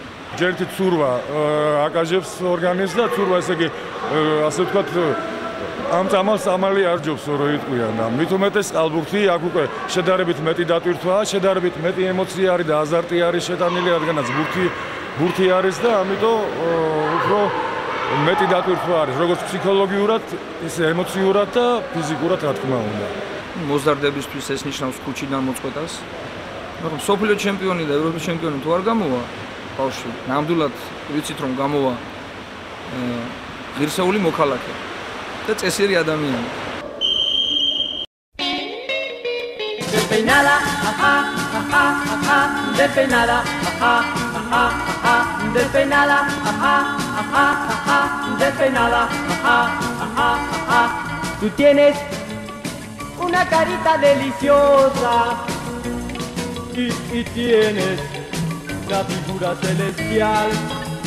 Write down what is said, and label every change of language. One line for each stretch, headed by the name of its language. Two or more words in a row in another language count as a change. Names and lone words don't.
Georgian: ჯერტი ცურვა აკაჟებს ორგანიზმს და ცურვა ესე იგი ასე ვთქვათ ამ წამალს ამალი არ ჯობს რო იტყვიან და მით უმეტეს წყალბურთი აქ უკვე შედარებით მეტი დატვირთვაა, შედარებით მეტი ემოცია არის და აზარტი არის შეტანილი, რადგანაც ბურთი არის და ამიტომ უფრო მეტი დატვირთვა არის, როგორც ფსიქოლოგიურად, ისე ემოციურად და ფიზიკურად, რა თქმა უნდა. მოზარდებისთვის ეს ნიშნავს ქუჩიდან მოწყვეტას. მაგრამ სოფლიო ჩემპიონი და ევროპის ჩემპიონი თუ არ გამოვა ბავშვი, ნამდვილად ვიცით რომ გამოვა ღირსეული მოქალაქე და წესიერი ადამიანი.
Spanish: Despeinada, ajá, ajá, ajá, despeinada, ajá, ajá, ajá, despeinada, ajá, ajá, ajá, despeinada, ajá, ajá, ajá. Tú tienes una carita deliciosa y tienes una figura celestial.